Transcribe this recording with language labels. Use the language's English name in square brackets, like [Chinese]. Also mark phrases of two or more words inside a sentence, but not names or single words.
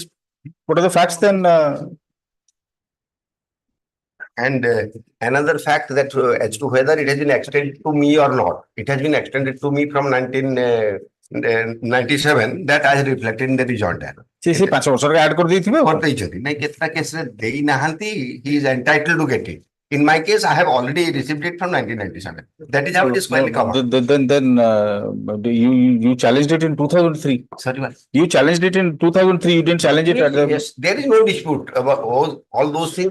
[English] What are the facts then? And another fact that as to whether it has been extended to me or not, it has been extended to me from 1997. That I reflected in the rejoinder. [Odia] See, 5 ବର୍ଷର add କରିଦେଇଥିବେ। କରିଦେଇଛନ୍ତି ନାଇଁ କେତେଟା କେସରେ ଦେଇନାହାନ୍ତି, [English] he is entitled to get it. In my case, I have already received it from 1997. That is how it is squarely covered. Then you challenged it in 2003. Sorry, what? You challenged it in 2003. You didn't challenge it at the. Yes, there is no dispute about all those things.